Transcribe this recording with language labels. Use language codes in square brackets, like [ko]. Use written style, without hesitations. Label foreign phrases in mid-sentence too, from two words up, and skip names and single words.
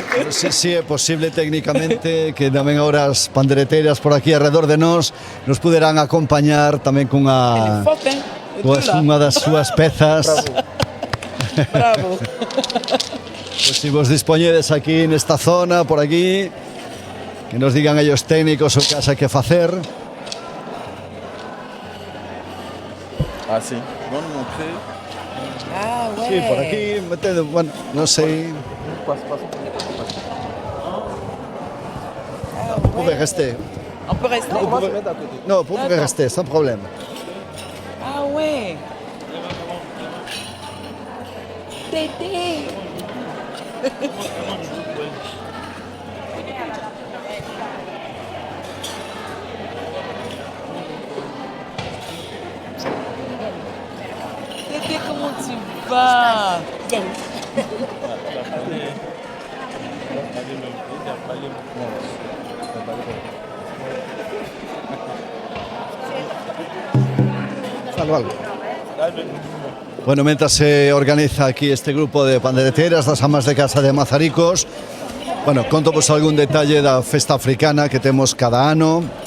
[gl] non sei se é posible técnicamente que tamén agora as pandereteiras por aquí alrededor de nos puderan acompañar tamén cunha das súas pezas. Bravo. Pois se vos dispoñedes aquí nesta zona, por aquí, que nos digan ellos técnicos o que hai que facer. Ah, sí. [fr] Bon, montrer. Ah, ouais. [gl] Sí, por aquí, metendo, bueno, non sei. [fr] Vous pouvez rester. On peut rester. Non, vous pouvez rester, sans problème. Ah ouais. Tété. Tété, comment tu vas? [gl] Algo. Bueno, mientras se organiza aquí este grupo de pandereteras das amas de casa de Mazaricos, bueno, conto vos algún detalle da festa africana que temos cada ano.